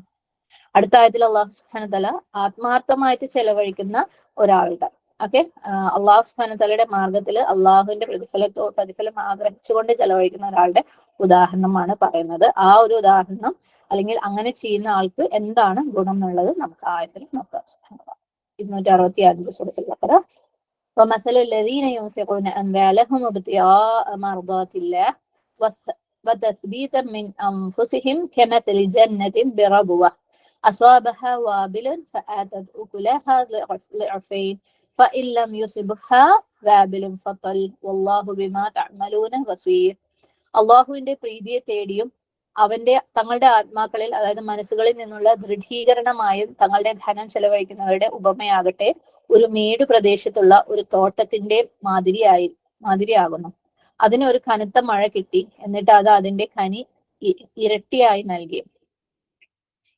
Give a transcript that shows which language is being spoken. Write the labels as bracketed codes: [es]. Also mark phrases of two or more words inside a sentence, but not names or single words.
[ml] അടുത്ത ആയത്തിൽ [ar] الله سبحانه وتعالى [ml] ആത്മാർത്ഥമായിട്ട് ചെലവഴിക്കുന്ന ഒരാളുടെ [ar] الله سبحانه [ml] തആലയുടെ മാർഗത്തിൽ അള്ളാഹുവിന്റെ പ്രതിഫലം ആഗ്രഹിച്ചുകൊണ്ട് ചെലവഴിക്കുന്ന ഒരാളുടെ ഉദാഹരണമാണ് പറയുന്നത്. ആ ഒരു ഉദാഹരണം, അല്ലെങ്കിൽ അങ്ങനെ ചെയ്യുന്ന ആൾക്ക് എന്താണ് ഗുണം എന്നുള്ളത് നമുക്ക് ആയത്തിൽ നോക്കാം. 265 സൂറത്തുൽ ബഖറ. [ar] ومثل الذين ينفقون أموالهم ابتغاء مرضات الله وتثبيتا من أنفسهم كمثل جنة بربوة أصابها وابل فآتت أكلها ضعفين فإن لم يصبها وابل فطل والله بما تعملون بصير. [ml] അള്ളാഹുവിന്റെ പ്രീതിയെ തേടിയും തങ്ങളുടെ ആത്മാക്കളിൽ, അതായത് മനസ്സുകളിൽ നിന്നുള്ള ദൃഢീകരണമായും തങ്ങളുടെ ധനം ചെലവഴിക്കുന്നവരുടെ ഉപമയാകട്ടെ ഒരു മേടു പ്രദേശത്തുള്ള ഒരു തോട്ടത്തിന്റെ മാതിരിയാകുന്നു. അതിന് ഒരു കനത്ത മഴ കിട്ടി, എന്നിട്ട് അത് അതിന്റെ കനി ഇരട്ടിയായി നൽകി.